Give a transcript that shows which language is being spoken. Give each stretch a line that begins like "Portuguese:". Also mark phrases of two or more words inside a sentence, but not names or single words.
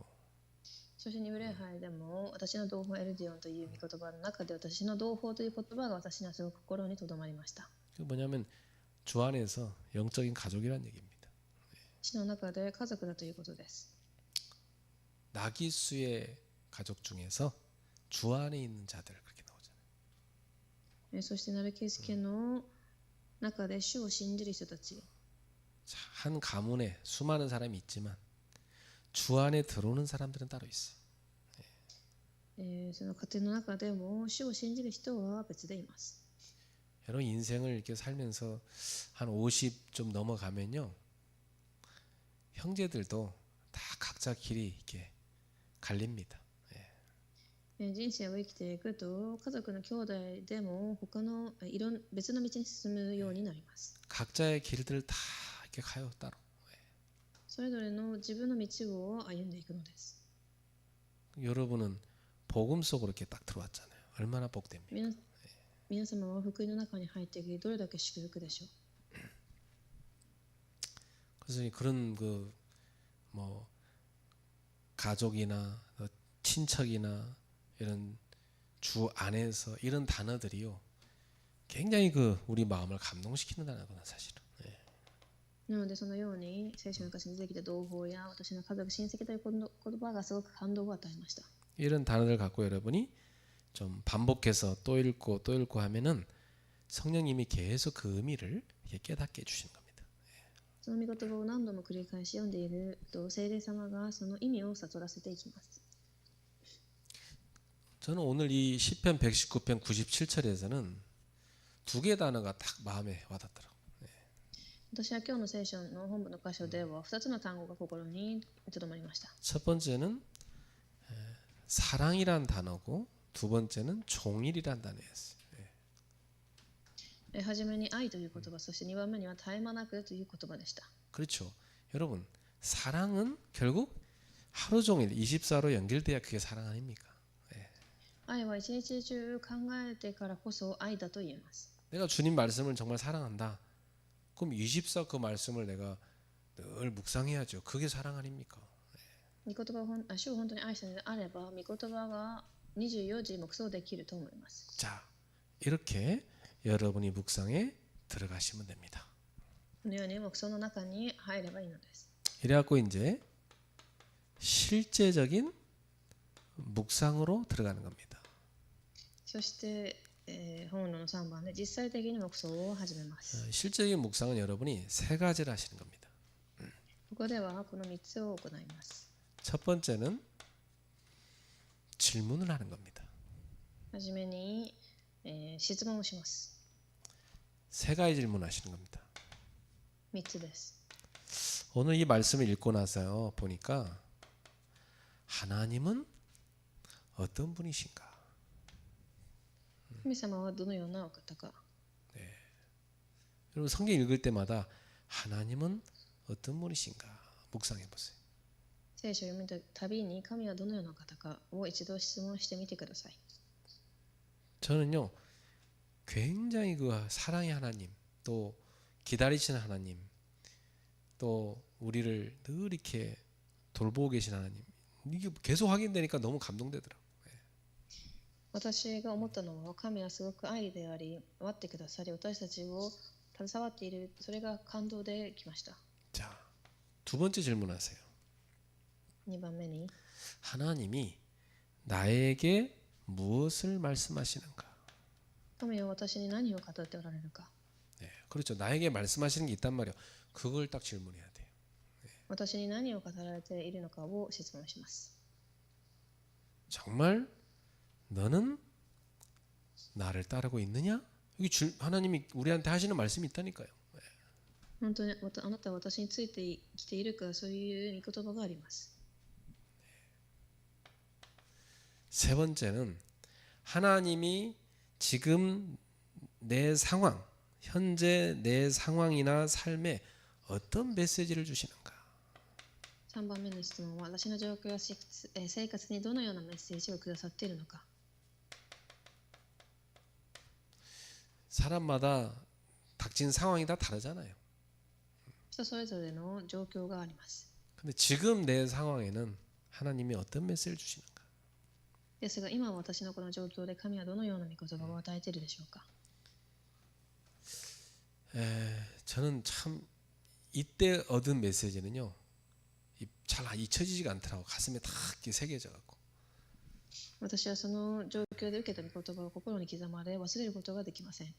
Japanese: そして2部礼拝でも、私の同胞エルディオンという御言葉の中で、私の同胞という言葉が私のすごく心に留まりました。
Korean: 그 뭐냐면 주 안에서 영적인 가족이라는 얘기입니다.
Japanese: 死の中で家族だということです。
Korean: 나기수의 가족 중에서 주 안에 있는 자들 그렇게 나오잖아요.
Japanese: そしてナルキス家の中で主を信じる人たち、
Korean: 자, 한 가문에 수많은 사람이 있지만 주 안에 들어오는 사람들은 따로 있어요.
Japanese: その家庭の中でも主を信じる人は別でいます。
Korean: 여러분 인생을 이렇게 살면서 한 50 좀 넘어가면요, 형제들도 다 각자 길이 이렇게 갈립니다.
Japanese: 人生を生きていくと、家族の兄弟でも他の別の道に進むようになります。
Korean: 각자의 길들을 다 이렇게 가요 따로.
Japanese: それぞれの自分の道を歩んでいくのです。
Korean: 여러분은 복음 속으로 이렇게 딱 들어왔잖아요. 얼마나 복됩니까?
Japanese: 皆様は福音の中に入っていき、どれだけ祝福でしょう。
Korean: 그래서 그런 그 뭐 가족이나 친척이나 이런 주 안에서 이런 단어들이요, 굉장히 그 우리 마음을 감동시키는 단어구나 사실은.
Japanese: なのでそのように聖書の歌詞に出てきた同胞や私の家族、親戚という言葉がすごく感動を与えました。
Korean: 이런 단어를 갖고 여러분이 좀 반복해서 또 읽고 또 읽고 하면은 성령님이 계속 그 의미를 이렇게 깨닫게 해주시는 겁니다.
Japanese: その御言葉を何度も繰り返し読んでいると、聖霊様がその意味を悟らせていきます。
Korean: 저는 오늘 이 시편 119편 97절에서는 두 개 단어가 딱 마음에 와닿더라고요.
Japanese: 私は今日の聖書の本部の箇所では2つの単語が心に留まりました。
Korean: 첫 번째는 사랑이란 단어고 두 번째는 종일이란 단어였어요.
Japanese: はじめに愛という言葉、そして2番目には絶え間なくという言葉でした。
Korean: 그렇죠. 여러분, 사랑은 결국 하루 종일 24로 연결돼야 그게 사랑 아닙니까?
Japanese: 愛は一日中考えてからこそ愛だと言えます。
Korean: 내가 주님 말씀을 정말 사랑한다. 그럼 24 그 말씀을 내가 늘 묵상해야죠. 그게 사랑 아닙니까?
Japanese: 御言葉を主を本当に愛したのであれば、御言葉が24時黙想できると思います。
Korean: 자, 이렇게 여러분이 묵상에 들어가시면 됩니다.
Japanese: このように黙想の中に入ればいいのです。
Korean: 이래갖고 이제 실제적인 묵상으로 들어가는 겁니다.
Japanese: そして、本論の3番で実際的に黙想を始めます。
Korean: 실제적인 묵상은 여러분이 세 가지를 하시는 겁니다.
Japanese: ここではこの3つを行います。
Korean: 첫 번째는 질문을 하는 겁니다.
Japanese: はじめに、質問をします。
Korean: 세 가지 질문하시는 겁니다.
Japanese: 3 つです。
Korean: 오늘 이 말씀을 읽고 나서 보니까 하나님은 어떤 분이신가?
Japanese: 神様はどのようなお方か。
Korean: 여러분 성경 읽을 때마다 하나님은 어떤 분이신가 묵상해 보세요.
Japanese: 聖書を読むたびに神はどのようなお方かを一度質問してみてください。
Korean: 저는요 굉장히 그 사랑의 하나님 또 기다리시는 하나님 또 우리를 늘 이렇게 돌보고 계신 하나님 이게 계속 확인되니까 너무 감동되더라고요.
Japanese: 私が思ったのは神はすごく愛であり待ってくださり私たちを携わっているそれが感動できました。
Korean: 자, 두 번째 질문하세요.
Japanese: 2 番目に
Korean: 하나님이 나에게 무엇을 말씀하시는가?
Japanese: 神は私に何を語っておられるか。
Korean: 네, 그렇죠. 나에게 말씀하시는 게 있단 말이에요. 그걸 딱 질문해야 돼요.
Japanese: 私に何を語られているのかを質問します。
Korean: 정말 너는 나를 따르고 있느냐? 여기 하나님이 우리한테 하시는 말씀이 있다니까요.
Japanese: 本当にあなたは私について生きているかそういう御言葉があります。
Korean: 세 번째는 하나님이 지금 내 상황, 현재 내 상황이나 삶에 어떤 메시지를 주시는가?
Japanese: 3 番目の質問は私の状況や生活にどのようなメッセージをくださっているのか。
Korean: 사람마다 닥친 상황이 다 다르잖아요.
Japanese: 人それぞれの状況があります。
Korean: 근데 지금 내 상황에는 하나님이 어떤 메시지를 주시는가?
Japanese: ですが今私のこの状況で神はどのような御言葉を与えているでしょうか。
Korean: 저는 참 이때 얻은 메시지는요. 잘 잊혀지지가 않더라고. 가슴에 딱 이렇게 새겨져 갖고.
Japanese: 私はその状況で受けた御言葉を心に刻まれ忘れることができません。